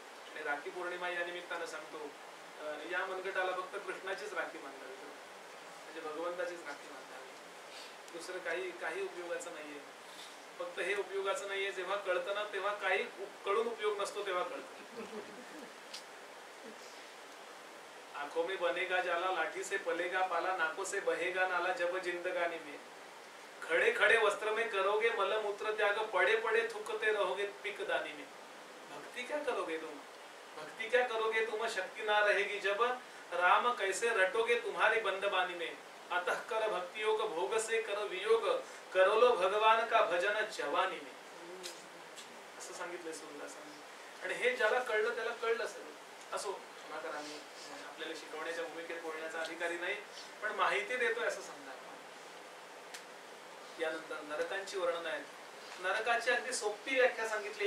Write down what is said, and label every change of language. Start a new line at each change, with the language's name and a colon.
Marathi: आणि राखी पौर्णिमा या निमित्तानं सांगतो, या मनगटाला फक्त कृष्णाचीच राखी बांधावी, म्हणजे भगवंताचीच राखी बांधावी. दुसरं काही उपयोगाचं नाहीये. फक्त हे उपयोगाचं नाहीये, जेव्हा कळतं ना तेव्हा काही कळून उपयोग नसतो, तेव्हा कळतं.
Hindi: आंखों में बनेगा जाला, लाठी से पलेगा पाला, नाकों से बहेगा नाला, जब जिंदगानी में खड़े खड़े वस्त्र में करोगे मलमूत्र त्याग, पड़े पड़े थूकते रहोगे पिकदानी में. भक्ति क्या करोगे तुम, भक्ति क्या करोगे तुम, शक्ति ना रहेगी जब, राम कैसे रटोगे तुम्हारी बंदबानी में. अतः कर भक्ति योग, भोग से कर वियोग, करो लो भगवान का भजन जवानी में.
Marathi: असं सांगितलंय सुरदासांनी. आणि हे ज्याला कळलं त्याला कळलं असेल. असो, करा, मी आपल्याला शिकवण्याच्या भूमिकेत बोलण्याचा अधिकारी नाही, पण माहिती देतोय असं समजा. यानंतर नरकांची वर्णन आहेत. नरकाची अगदी सोपी व्याख्या सांगितली.